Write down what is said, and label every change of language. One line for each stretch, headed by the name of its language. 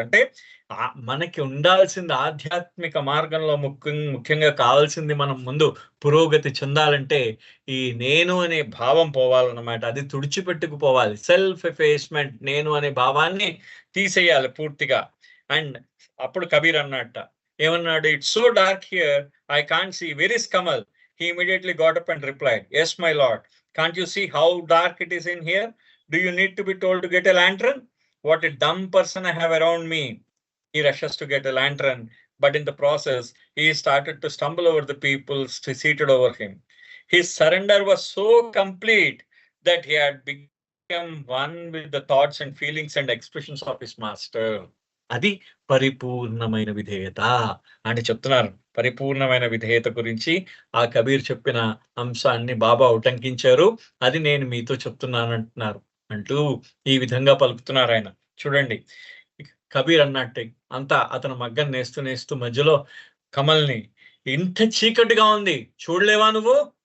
Telugu: అంటే మనకి ఉండాల్సింది ఆధ్యాత్మిక మార్గంలో ముఖ్యంగా కావాల్సింది, మనం ముందు పురోగతి చెందాలంటే ఈ నేను అనే భావం పోవాలన్నమాట. అది తుడిచిపెట్టుకుపోవాలి. సెల్ఫ్ ఎఫేస్మెంట్, నేను అనే భావాన్ని తీసేయాలి పూర్తిగా.
English: and
Telugu: అప్పుడు కబీర్ అన్నట్ట ఏమన్నాడు?
English: It's so dark here, I can't see, where is Kamal? He immediately got up and replied, yes my lord, can't you see how dark it is in here? Do you need to be told to get a lantern? What a dumb person I have around me. He rushes to get a lantern, but in the process he started to stumble over the people seated over him. His surrender was so complete that he had become one with the thoughts and feelings and expressions of his master.
Telugu: అది పరిపూర్ణమైన విధేయత అని చెప్తున్నారు. పరిపూర్ణమైన విధేయత గురించి ఆ కబీర్ చెప్పిన అంశాన్ని బాబా ఉటంకించారు. అది నేను మీతో చెప్తున్నాను అంటున్నారు. అంటూ ఈ విధంగా పలుకుతున్నారు ఆయన. చూడండి, కబీర్ అన్నట్టే అంతా అతను మగ్గం నేస్తూ మధ్యలో కమల్ని, ఇంత చీకటిగా ఉంది చూడలేవా నువ్వు?